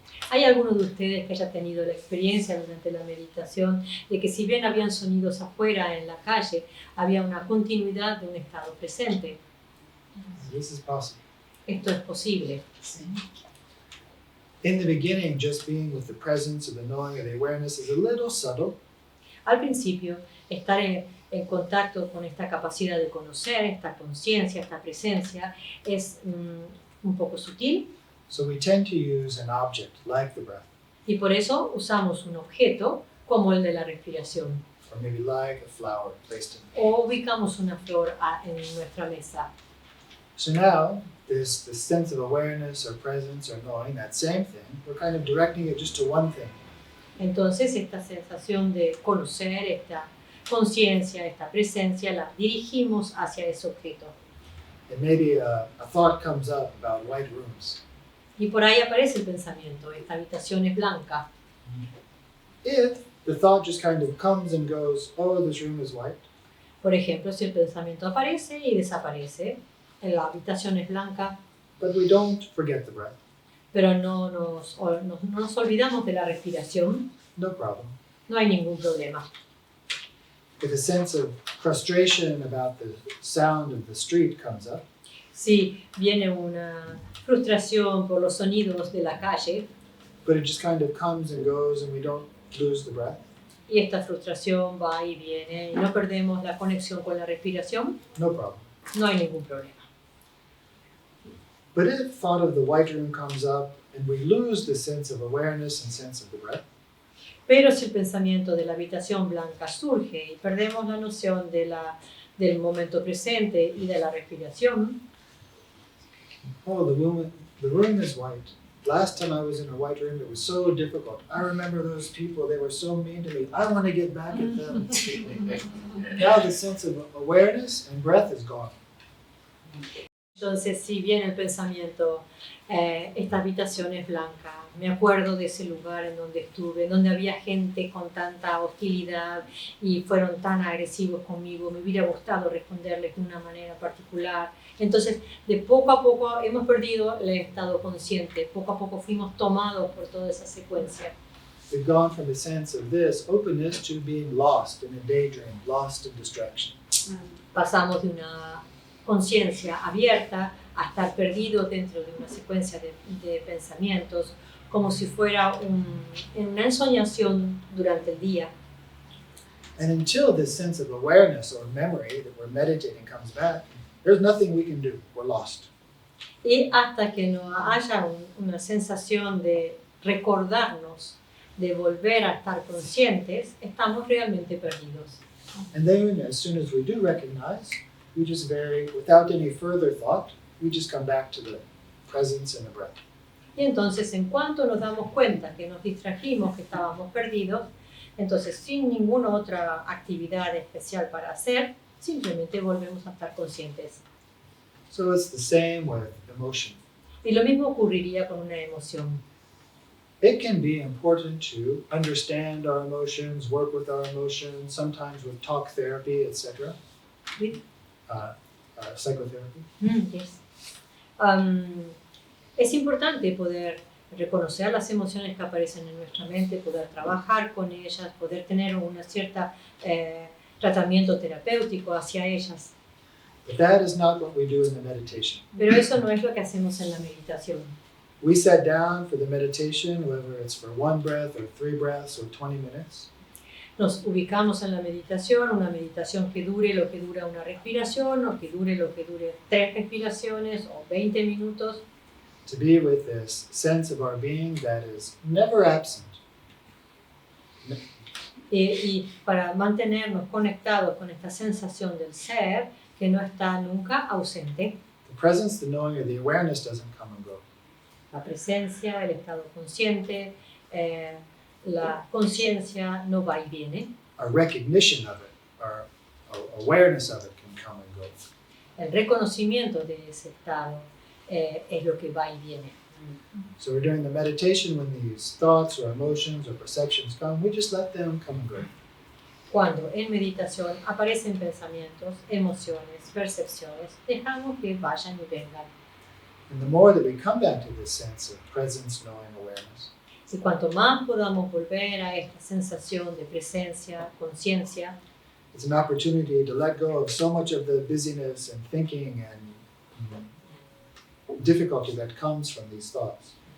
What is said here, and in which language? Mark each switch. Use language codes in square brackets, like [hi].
[es] ¿Hay alguno de ustedes que haya tenido la experiencia durante la meditación de que si bien habían sonidos afuera en la calle, había una continuidad de un estado presente? [en] This is possible. [es] Esto es posible. [en] In the beginning, just being with the presence, or the knowing, or the awareness is a little subtle, [es] Al principio, estar en contacto con esta capacidad de conocer, esta conciencia, esta presencia, es un poco sutil [en] so we tend to use an object like the breath, [es] y por eso usamos un objeto como el de la respiración [en] or maybe like a flower placed in. [es] o ubicamos una flor en nuestra mesa. [en] So now, this sense of awareness or presence or knowing, that same thing, we're kind of directing it just to one thing. [es] Entonces, esta sensación de conocer, esta conciencia, esta presencia, la dirigimos hacia ese objeto. [en] And maybe a thought comes up about white rooms. [es] Y por ahí aparece el pensamiento, esta habitación es blanca. [en] If the thought just kind of comes and goes, oh, this room is white, [es] Por ejemplo, si el pensamiento aparece y desaparece, la habitación es blanca, [en] but we don't forget the breath, [es] pero no nos olvidamos de la respiración, [en] no problem. [es] no hay ningún problema. [en] If a sense of frustration about the sound of the street comes up, [es] Si viene una frustración por los sonidos de la calle [en] but it just kind of comes and goes and we don't lose the breath, [es] y esta frustración va y viene y no perdemos la conexión con la respiración, [en] no problem. [es] no hay ningún problema. [en] But if thought of the white room comes up and we lose the sense of awareness and sense of the breath, [es] Pero si el pensamiento de la habitación blanca surge y perdemos la noción del momento presente y de la respiración, [en] oh, the room is white. Last time I was in a white room, it was so difficult. I remember those people, they were so mean to me. I want to get back at them. Now the sense of awareness and breath is gone. [es] entonces si viene el pensamiento, esta habitación es blanca, me acuerdo de ese lugar en donde estuve, en donde había gente con tanta hostilidad y fueron tan agresivos conmigo, me hubiera gustado responderles de una manera particular. Entonces, de poco a poco hemos perdido el estado consciente, poco a poco fuimos tomados por toda esa secuencia. [en] we've gone from a sense of this openness to being lost in a daydream, lost in distraction. [es] Pasamos de una conciencia abierta a estar perdido dentro de una secuencia de pensamientos, como si fuera una ensoñación durante el día. [en] And until this sense of awareness or memory that we're meditating comes back, there's nothing we can do. We're lost. [es] Y hasta que no haya una sensación de recordarnos, de volver a estar conscientes, estamos realmente perdidos. [en] And then as soon as we do recognize, we just without any further thought, we just come back to the presence and the breath. [es] Y entonces, en cuanto nos damos cuenta que nos distrajimos, que estábamos perdidos, entonces sin ninguna otra actividad especial para hacer, simplemente volvemos a estar conscientes. [en] So it's the same with emotion. [es] Y lo mismo ocurriría con una emoción. [en] It can be important to understand our emotions, work with our emotions, sometimes with talk therapy, etc. With? Psychotherapy. Yes. [es] Es importante poder reconocer las emociones que aparecen en nuestra mente, poder trabajar con ellas, poder tener un cierto tratamiento terapéutico hacia ellas. [en] But that is not what we do in the meditation. [es] Pero eso no es lo que hacemos en la meditación. [en] We sat down for the meditation, whether it's for 1 breath or 3 breaths or 20 minutes. [es] Nos ubicamos en la meditación, una meditación que dure lo que dura una respiración, o que dure lo que dure 3 respiraciones o 20 minutos. [en] To be with this sense of our being that is never absent. [es] Y para mantenernos conectados con esta sensación del ser que no está nunca ausente. [en] The presence, the knowing, or the awareness doesn't come and go. [es] La presencia, el estado consciente, la conciencia no va y viene. [en] Our recognition of it, our awareness of it can come and go. [es] El reconocimiento de ese estado es lo que va y viene. [en] So we're doing the meditation when these thoughts or emotions or perceptions come, we just let them come and go. [es] Cuando en meditación aparecen pensamientos, emociones, percepciones, dejamos que vayan y vengan. [en] And the more that we come back to this sense of presence, knowing, awareness, [es] Y cuanto más podamos volver a esta sensación de presencia, conciencia, [en] it's an opportunity to let go of so much of the busyness and thinking and difficulty that comes from these thoughts.